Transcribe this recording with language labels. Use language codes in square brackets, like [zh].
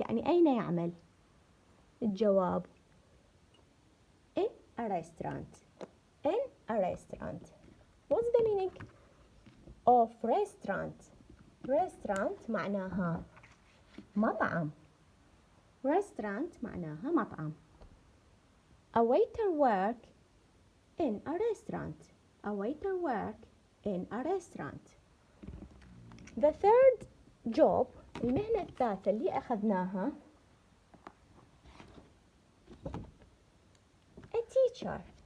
[ar] يعني أين يعمل؟ الجواب [en] in a restaurant. In a restaurant. What's the meaning of restaurant? [ar] Restaurant معناها مطعم. Restaurant معناها مطعم. [en] A waiter work in a restaurant. A waiter work in a restaurant. The third job, [ar] المهنة الثالثة اللي أخذناها [en] a teacher.